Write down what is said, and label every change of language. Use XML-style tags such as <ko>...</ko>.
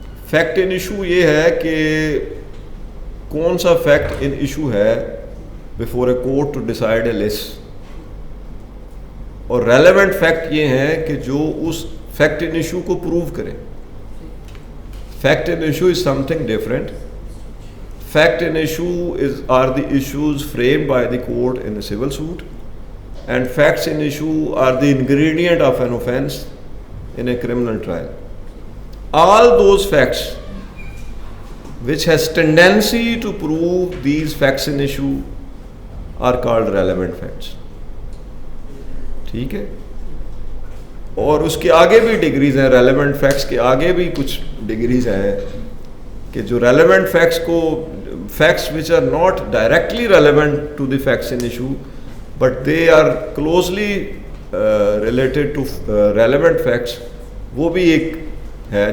<ur>Fact in issue یہ ہے کہ کون سا فیکٹ ان ایشو ہے</ur> <en>before a court to decide a lis,</en> <ur>اور ریلیونٹ فیکٹ یہ ہے کہ جو اس فیکٹ ان ایشو کو پروو کرے.</ur> <en>Fact in issue is something different. Fact in issue are the issues framed by the court in a civil suit, and facts in issue are the ingredient of an offence in a criminal trial. All those facts which has tendency to prove these facts in issue are called relevant facts.</en> <ur>ٹھیک ہے، اور اس کے آگے بھی degrees ہیں. Relevant facts کے آگے بھی کچھ ڈگریز ہیں کہ جو ریلیونٹ فیکٹس کو،</ur> <en>facts which are not directly relevant to the facts in issue but they are closely related to relevant facts,</en> <ur>وہ بھی ایک ہے.</ur>